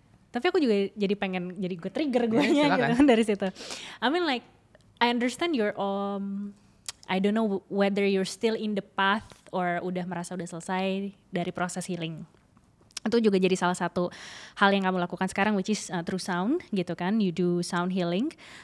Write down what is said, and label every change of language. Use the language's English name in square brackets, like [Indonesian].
[Indonesian] Tapi aku juga jadi pengen, jadi gue trigger guanya gitu kan dari situ. [English] I mean like I understand your I don't know whether you're still in the path or [Indonesian] udah merasa udah selesai dari proses [English] healing. [Indonesian] Itu juga jadi salah satu hal yang kamu lakukan sekarang, [English] which is through sound [Indonesian] gitu kan, [English] you do sound healing.